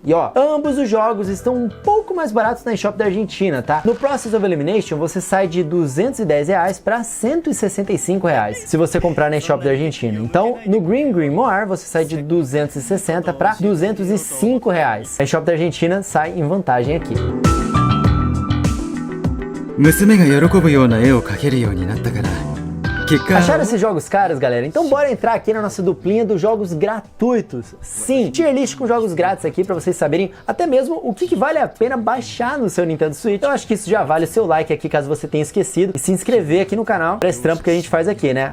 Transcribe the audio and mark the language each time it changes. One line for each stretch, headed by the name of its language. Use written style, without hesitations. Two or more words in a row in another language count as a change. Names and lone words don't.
Portuguese: E ó, ambos os jogos estão um pouco mais baratos na eShop da Argentina, tá? No Process of Elimination você sai de R$210 para R$165 se você comprar na eShop da Argentina. Então no Grim Grimoire você sai de 260 para R$205. A eShop da Argentina sai em vantagem aqui.
Japanese: 娘が喜ぶような絵を描けるようになったから
Portuguese: Acharam esses jogos caros, galera? Então bora entrar aqui na nossa duplinha dos jogos gratuitos. Sim,
English: tier list
Portuguese: com jogos grátis aqui pra vocês saberem até mesmo o que vale a pena baixar no seu Nintendo Switch. Eu acho que isso já vale o seu like aqui caso você tenha esquecido e se inscrever aqui no canal pra esse trampo que a gente faz aqui, né?